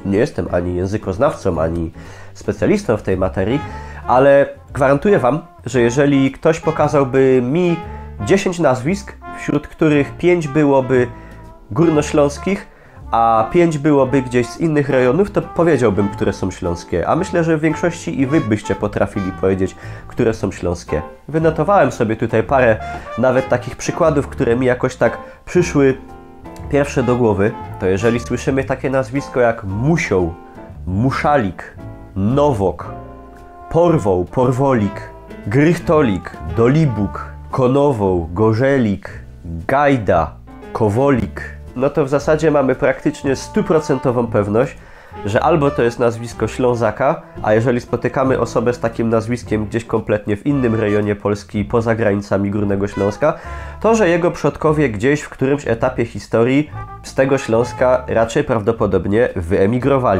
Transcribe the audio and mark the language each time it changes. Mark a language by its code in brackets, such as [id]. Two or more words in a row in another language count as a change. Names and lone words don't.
[pl] Nie jestem ani językoznawcą, ani specjalistą w tej materii, ale gwarantuję Wam, że jeżeli ktoś pokazałby mi 10 nazwisk, wśród których 5 byłoby górnośląskich, a 5 byłoby gdzieś z innych rejonów, to powiedziałbym, które są śląskie. A myślę, że w większości i Wy byście potrafili powiedzieć, które są śląskie. Wynotowałem sobie tutaj parę nawet takich przykładów, które mi jakoś tak przyszły pierwsze do głowy. To jeżeli słyszymy takie nazwisko jak Musioł, Muszalik, Nowok, Porwoł, Porwolik, Grychtolik, Dolibuk, Konowoł, Gorzelik, Gajda, Kowolik, no to w zasadzie mamy praktycznie 100% pewność, że albo to jest nazwisko Ślązaka, a jeżeli spotykamy osobę z takim nazwiskiem gdzieś kompletnie w innym rejonie Polski, poza granicami Górnego Śląska, to że jego przodkowie gdzieś w którymś etapie historii z tego Śląska raczej prawdopodobnie wyemigrowali.